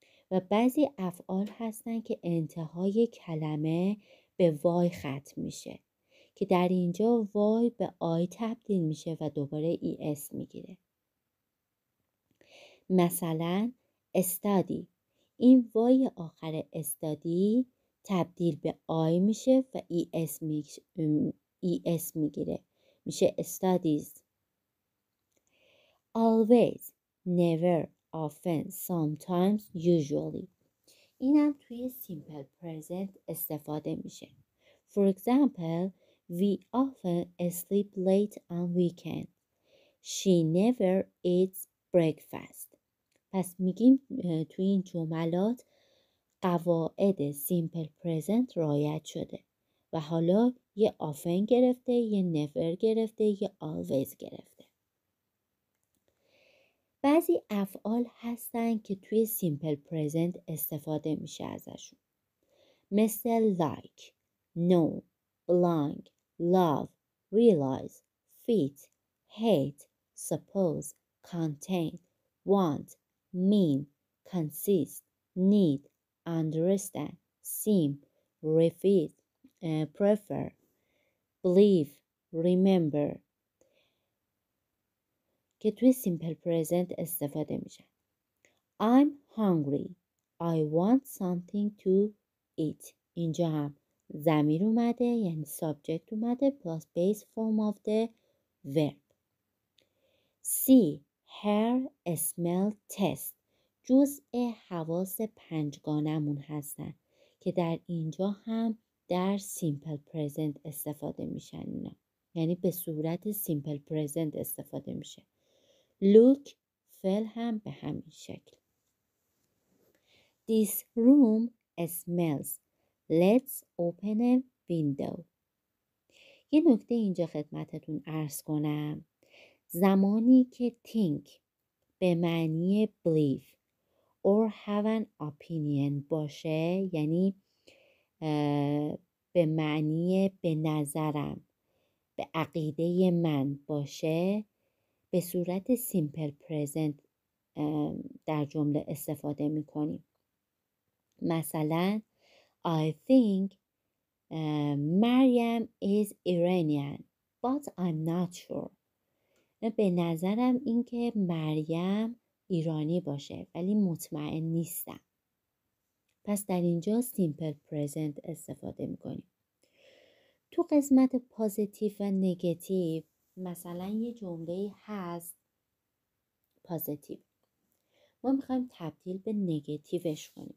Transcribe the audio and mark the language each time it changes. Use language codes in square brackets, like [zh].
[fa] و بعضی افعال هستن که انتهای کلمه به وای ختم میشه که در اینجا وای به آی تبدیل میشه و دوباره es میگیره. مثلا study، این وای آخر study تبدیل به آی میشه و es میگیره، میشه studies. always، never، often، sometimes، usually اینم توی simple present استفاده میشه. [en] For example, we often sleep late on weekend. She never eats breakfast. [fa] پس میگیم توی این جملات قواعد simple present رعایت شده و حالا یه often گرفته، یه never گرفته، یه always گرفته. بعضی افعال هستن که توی simple present استفاده میشه ازشون، مثل like، know، belong، love، realize، fit، hate، suppose، contain، want، mean، consist، need، understand، seem، refit، prefer, believe, remember که توی simple present استفاده میشن. [en] I'm hungry. I want something to eat. [fa] اینجا هم ضمیر اومده یعنی subject اومده plus base form of the verb. [en] C. Hair smell test. [fa] جزء حواس پنجگانمون هستن که در اینجا هم در simple present استفاده میشن اینا. یعنی به صورت simple present استفاده میشه. Look فعل هم به همین شکل. [en] This room smells. Let's open a window. [fa] یه نکته اینجا خدمتتون عرض کنم. زمانی که think به معنی [en] believe or have an opinion [fa] باشه، یعنی به معنی به نظرم، به عقیده من باشه، به صورت simple present در جمله استفاده میکنیم. [en] مثلا I think Maryam is Iranian but I'm not sure. [fa] به نظرم این که مریم ایرانی باشه ولی مطمئن نیستم. پس در اینجا simple present استفاده میکنیم. تو قسمت پازیتیو و نگاتیو مثلا یه جمله هست پازیتیو، ما میخوایم تبدیل به نگاتیوش کنیم.